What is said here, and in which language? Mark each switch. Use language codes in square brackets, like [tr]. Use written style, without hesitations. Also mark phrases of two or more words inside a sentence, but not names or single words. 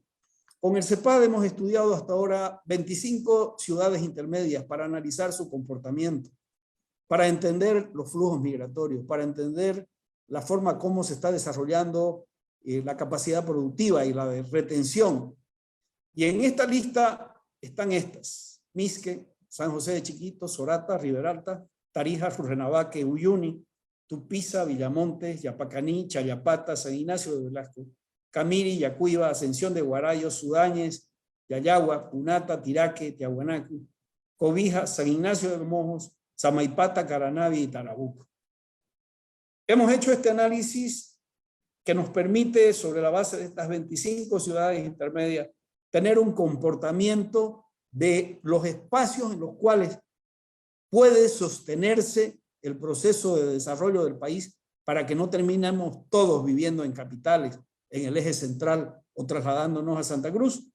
[es] Con el CEPAD hemos estudiado hasta ahora 25 ciudades intermedias para analizar su comportamiento, para entender los flujos migratorios, para entender la forma como se está desarrollando la capacidad productiva y la de retención. Y en esta lista están estas: Misque, San José de Chiquito, Sorata, Riberalta, Tarija, Rurrenabaque, Uyuni, Tupiza, Villamontes, Yapacaní, Chayapata, San Ignacio de Velasco, Camiri, Yacuiba, Ascensión de Guarayo, Sudáñez, Yayagua, Punata, Tiraque, Tiahuanacu, Cobija, San Ignacio de Mojos, Samaipata, Caranavi y Tarabuco. Hemos hecho este análisis que nos permite, sobre la base de estas 25 ciudades intermedias, tener un comportamiento de los espacios en los cuales puede sostenerse el proceso de desarrollo del país para que no terminemos todos viviendo en capitales, en el eje central o trasladándonos a Santa Cruz.